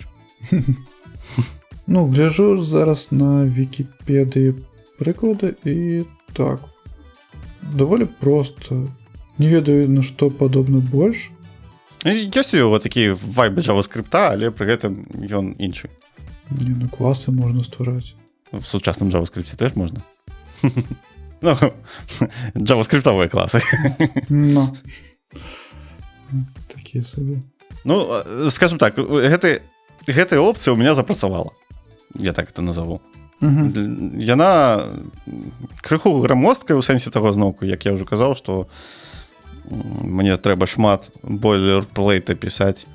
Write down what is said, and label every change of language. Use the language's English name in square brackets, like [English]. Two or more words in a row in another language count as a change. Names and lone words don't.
[Belarusian] Ну, гляжу зараз на Вікіпедыі прыклады і так, даволі проста. Не ведаю, на што падобна больш. Ёсць у яго такі вайбы JavaScript, але пры гэтым ён іншы. Не, ну класы можна ствараць. В сучасным JavaScript теж можна. Ну, JavaScript-овыя класы. Ну, такія сабе. Ну, [Russian] скажем так, [Belarusian] гэтая опцыя ў меня запрацавала. [Russian] Я так это назову. [Belarusian] Яна крыху грамосткая ў сэнсе таго зноўку, як я ўжо казаў, што мне трэба шмат бойлерплейта пісаць.